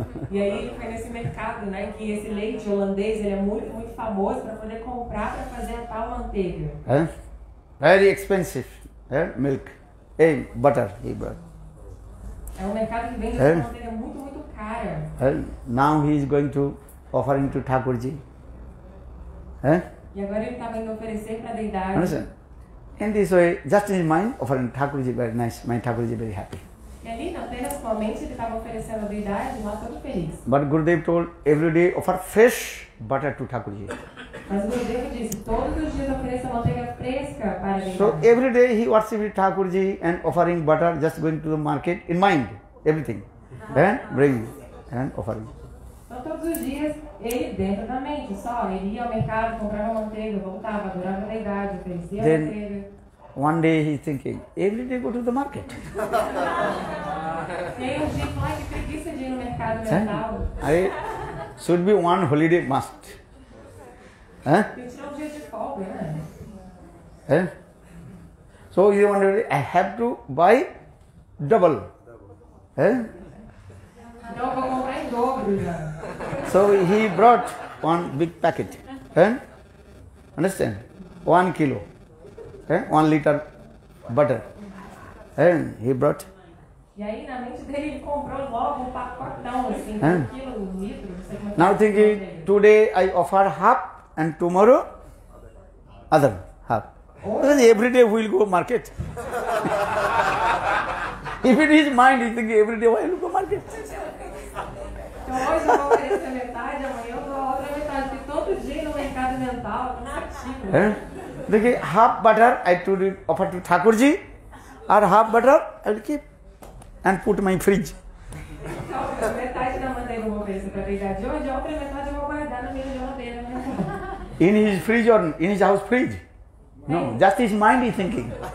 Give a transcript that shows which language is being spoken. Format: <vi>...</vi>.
<pt>E aí ele foi nesse mercado, né, que esse leite holandês ele é muito, muito famoso para poder comprar para fazer a tal manteiga.</pt> <en>Very expensive milk. Butter he brought.</en> <pt>É um mercado que vende essa manteiga muito, muito cara.</pt> <en>Now he is going to offering to Thakurji.</en> <pt>E agora ele estava indo oferecer para a deidade.</pt> <en>Understand? In this way, just in his mind, offering Thakurji very nice. My Thakurji very happy.</en> <pt>E ali, apenas com a mente, ele estava oferecendo a deidade, lá todo feliz.</pt> <en>But Gurudev told, every day offer fresh butter to Thakurji.</en> <pt>Mas o Gurudev disse, todos os dias ofereça manteiga fresca para a deidade.</pt> <en>So every day he worshipped Thakurji and offering butter, just going to the market in mind, everything. Bring and offering.</en> <pt>Então todos os dias, ele dentro da mente, só, ele ia ao mercado, comprava manteiga, voltava, adorava a deidade, oferecia a manteiga.</pt> <en>One day he is thinking, every day go to the market.</en> <pt>E aí um dia ele falou, ai, que preguiça de ir no mercado mental.</pt> <en>I should be one holiday must.</en> <pt>Eu tirar um dia de folga, né?</pt> <en>So he wondered, I have to buy double.</en> <pt>Então eu vou comprar em dobro já.</pt> <en>So he brought one big packet. Understand? 1 kilo. 1 liter butter. And he brought.</en> <pt>E aí na mente dele ele comprou logo um pacotão assim, 1 quilo, 1 litro, não sei como é que</pt> <en>Now thinking, today I offer half and tomorrow other half. Because every day we will go market. If it is mind, he thinking every day I will go market.</en> <pt>Então hoje eu vou oferecer metade, amanhã eu dou a outra metade, porque todo dia no mercado mental, não é ativo.</pt> <en>Thinking half butter I to offer to Thakurji, or half butter I will keep and put my fridge.</en> <pt>Então, metade da manteiga eu vou oferecer para a deidade de hoje, a outra metade eu vou guardar na minha geladeira.</pt> <en>In his fridge or in his house fridge? No, just his mind is thinking.</en>